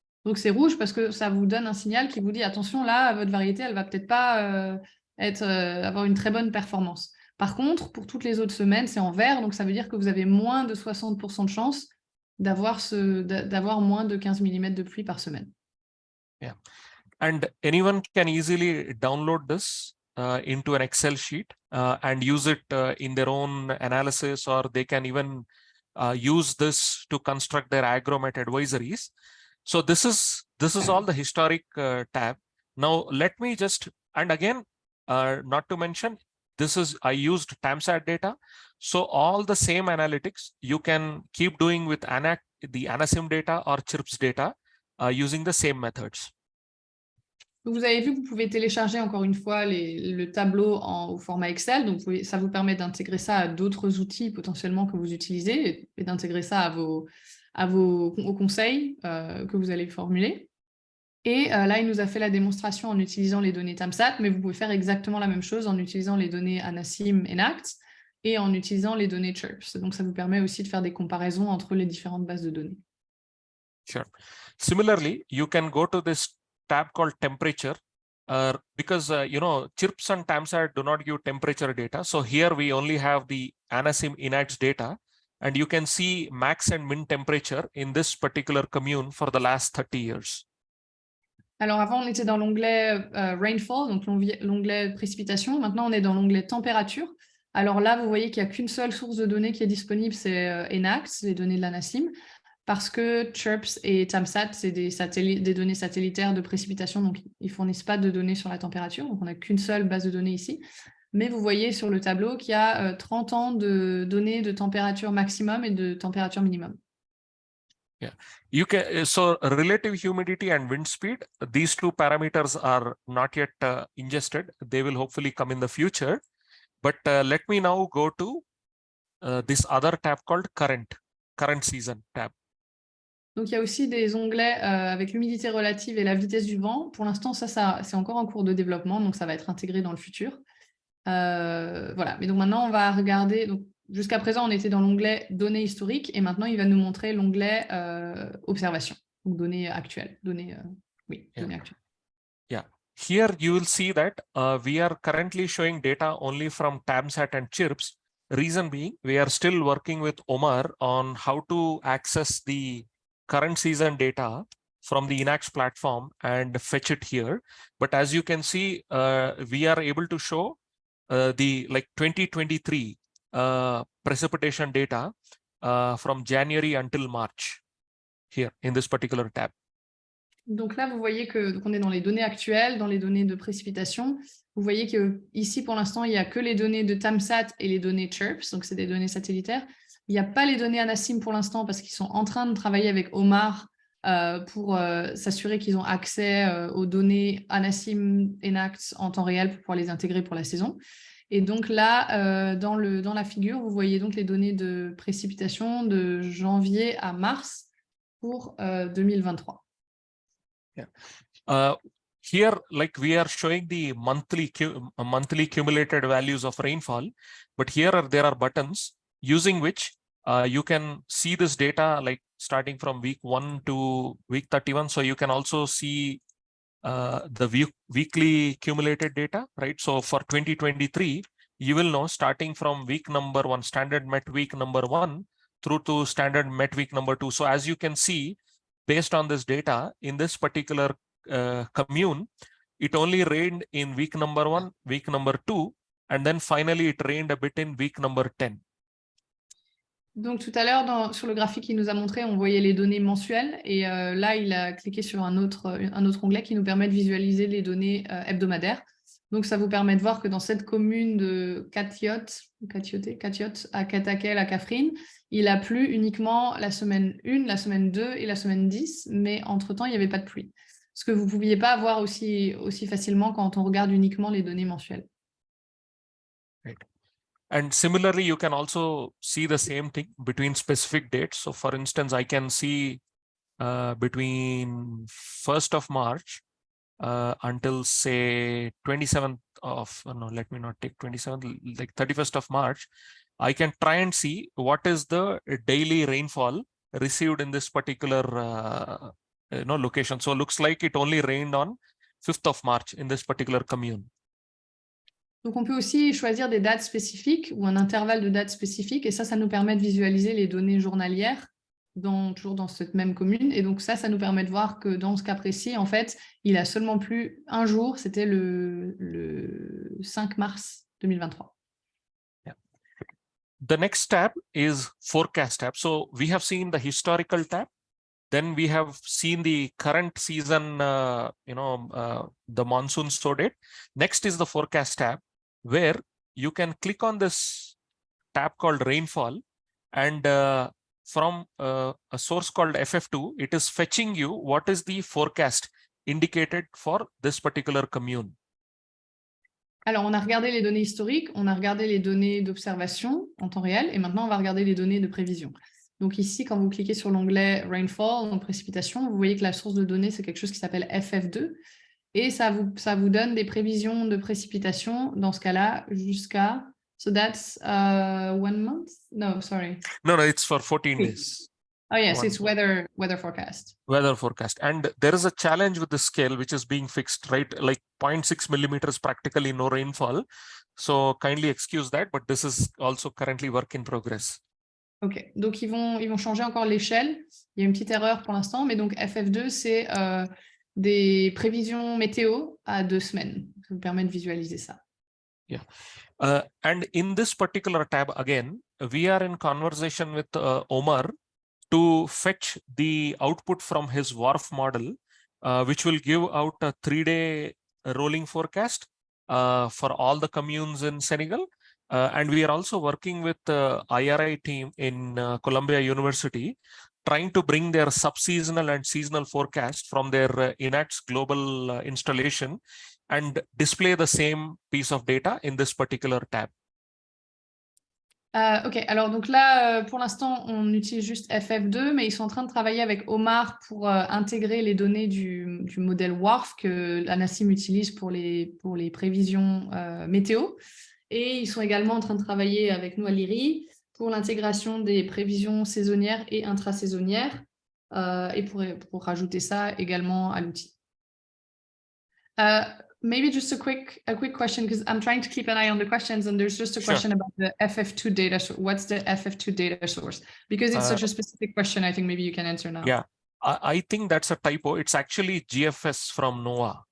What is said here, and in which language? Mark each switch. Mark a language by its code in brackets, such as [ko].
[fr] Donc c'est rouge parce que ça vous donne un signal qui vous dit attention, là, votre variété, elle va peut-être pas avoir une très bonne performance. Par contre, pour toutes les autres semaines, c'est en vert, donc ça veut dire que vous avez moins de 60% de chance d'avoir moins de 15 mm de pluie par semaine. [en] Yeah. And anyone can easily download this into an Excel sheet and use it in their own analysis, or they can even use this to construct their agromet advisories. So this is all the historic tab. Now let me just, and again, not to mention, I used TAMSAT data. So all the same analytics you can keep doing with the ANACIM data or CHIRPS data using the same methods. [fr] Vous avez vu que vous pouvez télécharger encore une fois le tableau au format Excel. Donc, ça vous permet d'intégrer ça à d'autres outils potentiellement que vous utilisez et d'intégrer ça aux conseils que vous allez formuler. Et là, il nous a fait la démonstration en utilisant les données TAMSAT, mais vous pouvez faire exactement la même chose en utilisant les données ANACIM et NACT et en utilisant les données CHIRPS. Donc, ça vous permet aussi de faire des comparaisons entre les différentes bases de données. [en] Sure. Similarly, you can go to this tab called temperature because, chirps and TAMSAT do not give temperature data. So here we only have the ANACIM INACS data, and you can see max and min temperature in this particular commune for the last 30 years. [fr] Alors avant, on était dans l'onglet Rainfall, donc l'onglet précipitation. Maintenant, on est dans l'onglet température. Alors là, vous voyez qu'il n'y a qu'une seule source de données qui est disponible, c'est ENACS, les données de l'ANACIM, parce que CHIRPS et TAMSAT, c'est des données satellitaires de précipitation, donc ils ne fournissent pas de données sur la température, donc on n'a qu'une seule base de données ici. Mais vous voyez sur le tableau qu'il y a 30 ans de données de température maximum et de température minimum. [en] Yeah, you can. So relative humidity and wind speed, these two parameters are not yet ingested. They will hopefully come in the future. But let me now go to this other tab called current season tab. [fr] Donc il y a aussi des onglets avec l'humidité relative et la vitesse du vent. Pour l'instant, ça c'est encore en cours de développement, donc ça va être intégré dans le futur. Voilà. Mais donc maintenant, on va regarder. Donc, jusqu'à présent, on était dans l'onglet données historiques et maintenant, il va nous montrer l'onglet observation, donc données actuelles. Données actuelles. [en] Yeah. Here you will see that we are currently showing data only from TAMSAT and CHIRPS. Reason being, we are still working with Omar on how to access the current season data from the INACS platform and fetch it here. But as you can see, we are able to show the 2023 precipitation data from January until March here in this particular tab. [fr] Donc là, vous voyez qu'on est dans les données actuelles, dans les données de précipitation. Vous voyez qu'ici, pour l'instant, il n'y a que les données de TAMSAT et les données CHIRPS, donc c'est des données satellitaires. Il n'y a pas les données ANACIM pour l'instant parce qu'ils sont en train de travailler avec Omar pour s'assurer qu'ils ont accès aux données ANACIM ENACS en temps réel pour pouvoir les intégrer pour la saison. Et donc là, dans la figure, vous voyez donc les données de précipitation de janvier à mars pour 2023. [en] Yeah. Here, we are showing the monthly cumulated values of rainfall, but here there are buttons using which you can see this data starting from week 1 to week 31. So you can also see the weekly cumulated data, right? So for 2023, you will know starting from week number 1, standard met week number 1 through to standard met week number 2. So as you can see, based on this data in this particular commune, it only rained in week number 1, week number 2, and then finally it rained a bit in week number 10. [fr] Donc tout à l'heure, sur le graphique qu'il nous a montré, on voyait les données mensuelles et là, il a cliqué sur un autre onglet qui nous permet de visualiser les données hebdomadaires. Donc ça vous permet de voir que dans cette commune de Katiote à Katakel, à Kafrine, il a plu uniquement la semaine 1, la semaine 2 et la semaine 10, mais entre-temps, il n'y avait pas de pluie. Ce que vous ne pouviez pas avoir aussi facilement quand on regarde uniquement les données mensuelles. [en] Right. And similarly, you can also see the same thing between specific dates. So for instance, I can see between 1st of March until say 27th of, no, let me not take 27th, 31st of March, I can try and see what is the daily rainfall received in this particular location. So it looks like it only rained on 5th of March in this particular commune. [fr] Donc on peut aussi choisir des dates spécifiques ou un intervalle de dates spécifiques et ça nous permet de visualiser les données journalières toujours dans cette même commune. Et donc ça nous permet de voir que dans ce cas précis, en fait, il a seulement plu un jour, c'était le 5 mars 2023. [en] Yeah. The next tab is forecast tab. So we have seen the historical tab. Then we have seen the current season, the monsoon sow date. Next is the forecast tab, where you can click on this tab called rainfall, and from a source called FF2, it is fetching you what is the forecast indicated for this particular commune. [fr] Alors, on a regardé les données historiques, on a regardé les données d'observation en temps réel, et maintenant, on va regarder les données de prévision. Donc ici, quand vous cliquez sur l'onglet Rainfall, donc précipitation, vous voyez que la source de données, c'est quelque chose qui s'appelle FF2, et ça vous donne des prévisions de précipitation, dans ce cas-là, jusqu'à... [en] So that's 1 month? No, sorry. No, it's for 14 days. Oh yes, One. it's weather forecast. Weather forecast. And there is a challenge with the scale which is being fixed, right? Like 0.6 millimeters, practically no rainfall. So kindly excuse that, but this is also currently work in progress. [fr] Ok, donc ils vont changer encore l'échelle. Il y a une petite erreur pour l'instant, mais donc FF2, c'est des prévisions météo à 2 semaines. Ça vous permet de visualiser ça. [en] Yeah. And in this particular tab, again, we are in conversation with Omar to fetch the output from his WRF model, which will give out a 3-day rolling forecast for all the communes in Senegal. And we are also working with the ILRI team in Columbia University, trying to bring their sub-seasonal and seasonal forecast from their INAT's global installation and display the same piece of data in this particular tab. [fr] Ok, alors donc là, pour l'instant, on utilise juste FF2, mais ils sont en train de travailler avec Omar pour intégrer les données du modèle WRF que l'ANACIM utilise pour les prévisions météo. Et ils sont également en train de travailler avec nous à l'ILRI pour l'intégration des prévisions saisonnières et intrasaisonnières et pour rajouter ça également à l'outil. [en] Maybe just a quick question, because I'm trying to keep an eye on the questions, and there's just a question about the FF2 data. So what's the FF2 data source? Because it's such a specific question, I think maybe you can answer now. Yeah, I think that's a typo. It's actually GFS from NOAA.